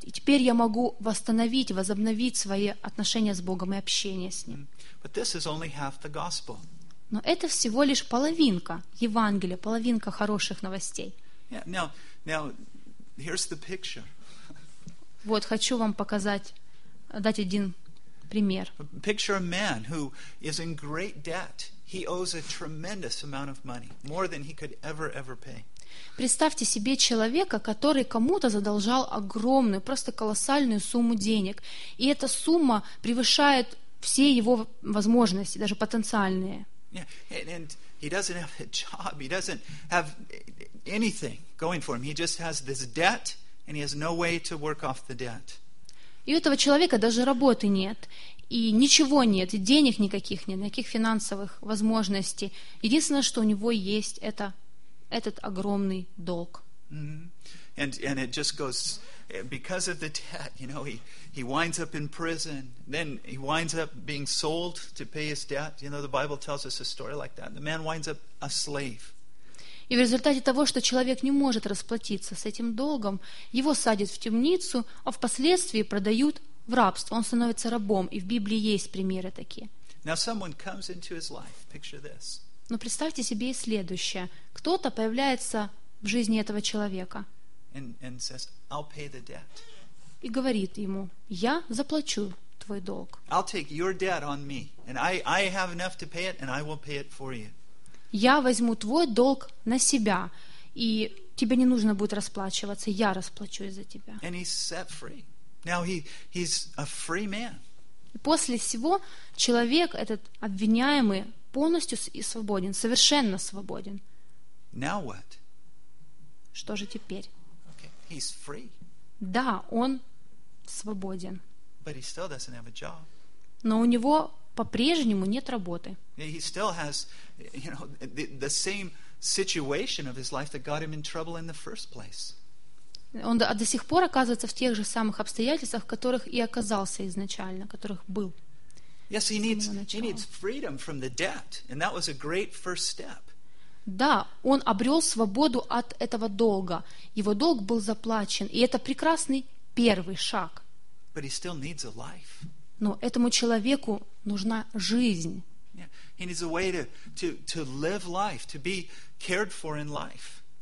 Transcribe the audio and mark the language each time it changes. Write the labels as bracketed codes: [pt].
[ru] И теперь я могу восстановить, возобновить свои отношения с Богом и общение с Ним. [en] But this is only half the gospel. [ru] Но это всего лишь половинка Евангелия, половинка хороших новостей. [en] Yeah, now, here's the picture. [ru] Вот, хочу вам показать, дать один пример. [en] Picture a man who is in great debt. He owes a tremendous amount of money, more than he could ever pay. [ru] Представьте себе человека, который кому-то задолжал огромную, просто колоссальную сумму денег, и эта сумма превышает все его возможности, даже потенциальные. [en] Yeah. And he doesn't have a job. He doesn't have anything going for him. He just has this debt, and he has no way to work off the debt. [ru] И у этого человека даже работы нет, и ничего нет, и денег никаких нет, никаких финансовых возможностей. Единственное, что у него есть, это этот огромный долг. Mm-hmm. [en] And it just goes, because of the debt, you know, he winds up in prison, then he winds up being sold to pay his debt. You know, the Bible tells us a story like that. The man winds up a slave. [ru] И в результате того, что человек не может расплатиться с этим долгом, его садят в темницу, а впоследствии продают в рабство. Он становится рабом. И в Библии есть примеры такие. [en] Now someone comes into his life. Picture this. [ru] Но представьте себе и следующее. Кто-то появляется в жизни этого человека [en] and says, I'll pay the debt. [ru] И говорит ему, я заплачу твой долг. [en] I'll take your debt on me. And I have enough to pay it, and I will pay it for you. [ru] Я возьму твой долг на себя, и тебе не нужно будет расплачиваться, я расплачусь за тебя. [en] And he's set free. Now he's a free man. [ru] И после всего человек этот обвиняемый полностью и свободен, совершенно свободен. [en] Now what? [ru] Что же теперь? [en] Okay. He's free. [ru] Да, он свободен. [en] But he still doesn't have a job. [ru] Но у него по-прежнему нет работы. [en] He still has, you know, the same situation of his life that got him in trouble in the first place. [ru] Он до сих пор оказывается в тех же самых обстоятельствах, в которых и оказался изначально, в которых был. [en] Yes, he needs freedom from the debt, and that was a great first step. [ru] Да, он обрел свободу от этого долга. Его долг был заплачен, и это прекрасный первый шаг. [en] But he still needs a life. [ru] Но этому человеку нужна жизнь. [en] Yeah. He needs a way to live life, to be cared for in life.